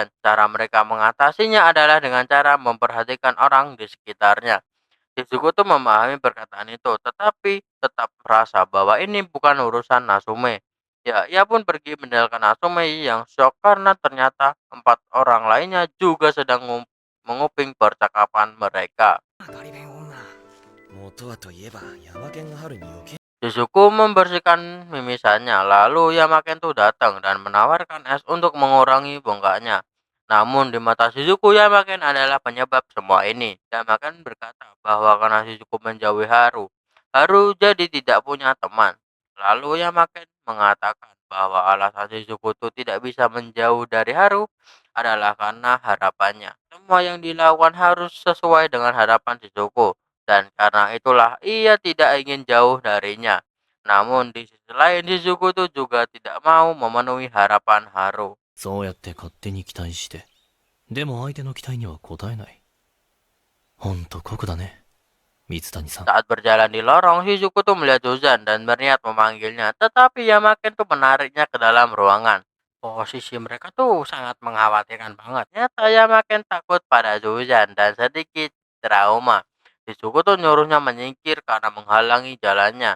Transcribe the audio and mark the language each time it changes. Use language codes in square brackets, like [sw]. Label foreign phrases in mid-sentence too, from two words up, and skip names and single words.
[id] Cara mereka mengatasinya adalah dengan cara memperhatikan orang di sekitarnya. Shizuku tuh memahami perkataan itu, tetapi tetap merasa bahwa ini bukan urusan Natsume. Ya, ia pun pergi meninggalkan Natsume yang shock karena ternyata 4 orang lainnya juga sedang menguping percakapan mereka. [ja] ガリ勉女元はといえばヤマケンが春に余計 [id] Shizuku membersihkan mimisannya, lalu Yamaken tuh datang dan menawarkan es untuk mengurangi bongkaknya. Namun di mata Shizuku, Yamaken adalah penyebab semua ini. Yamaken berkata bahwa karena Shizuku menjauhi Haru, Haru jadi tidak punya teman. Lalu Yamaken mengatakan bahwa alasan Shizuku tuh tidak bisa menjauh dari Haru adalah karena harapannya. Semua yang dilakukan harus sesuai dengan harapan Shizuku dan karena itulah ia tidak ingin jauh darinya. Namun di sisi lain Shizuku tuh juga tidak mau memenuhi harapan Haru. [ja] そうやって勝手に期待してでも相手の期待には応えない。ほんと酷だね水谷さん。 [id] Saat berjalan di lorong, Shizuku tuh melihat Juzan dan berniat memanggilnya, tetapi Yamaken tuh menariknya ke dalam ruangan. Posisi mereka tuh sangat mengkhawatirkan banget. Nyata Yamaken takut pada Juzan dan sedikit trauma. Shizuku tuh nyuruhnya menyingkir karena menghalangi jalannya.